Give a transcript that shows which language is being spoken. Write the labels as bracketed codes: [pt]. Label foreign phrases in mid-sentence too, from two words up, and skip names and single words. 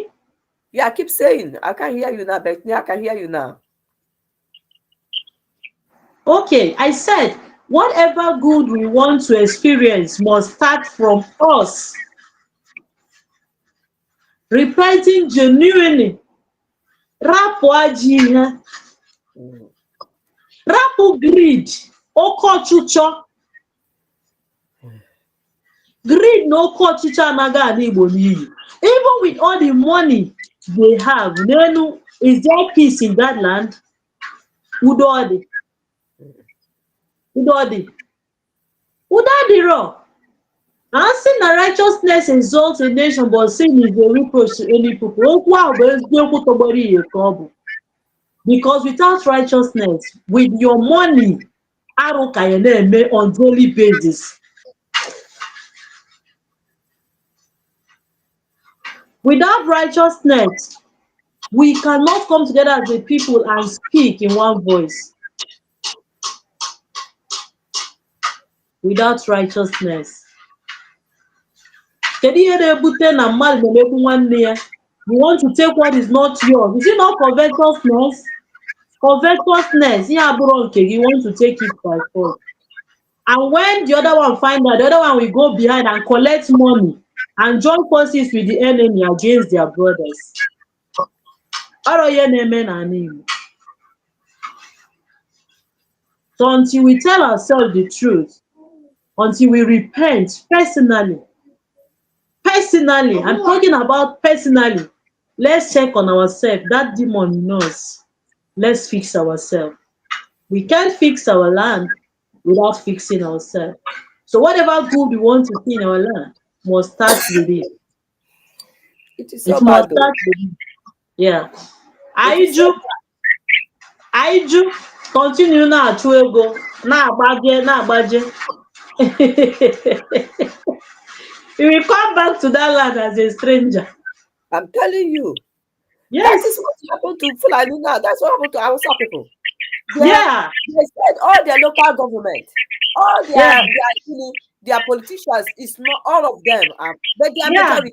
[en] Yeah, I keep saying I can't hear you now, but I can hear you now. Okay, I said whatever good we want to experience must start from us. Repenting genuinely. [ig] Rapụ ajọ ihe. Rapụ greed. Oke ọchịchọ. Greed na oke ọchịchọ anaghị ala Igbo n'iyi. [en] Even with all the money they have, n'elu, is there peace in that land? [ig] Udo dị. Udo dị. Udo adịrọ. Asị na [en] righteousness exalts a nation, but sin is a reproach to any people. [ig] Okwu ahụ bụ eziokwu tọgbọrọ ihe ka ọ bụ. [en] Because without righteousness, with your money, [ig] arụ ka ya na-eme [en] on daily basis. Without righteousness, we cannot come together as a people and speak in one voice. Without righteousness. [ig] Kedu ihe na-ebute na mmadụ na-emegbu nwanne ya? [en] You want to take what is not yours. Is it not covetousness? Covetousness, [ig] ihe abụrụ nke gị, [en] you want to take it by force. And when the other one find out, the other one will go behind and collect money and join forces with the enemy against their brothers. [ig] Ọrụ ihe na-eme n'ala Igbo. [en] So until we tell ourselves the truth, until we repent personally, I'm talking about personally, let's check on ourselves, that demon in us. Let's fix ourselves. We can't fix our land without fixing ourselves. So whatever good we want to see in our land must start with it. It is so bad though. [ig] Yeah. Aiju, continue na-achụ ego, na-agbaje. [en] You will come back to that land as a stranger. I'm telling you. Yes. That is what happened to Fulani now. That's what happened to Hausa people. They said all their local government, all their politicians, is not all of them, but they are majority.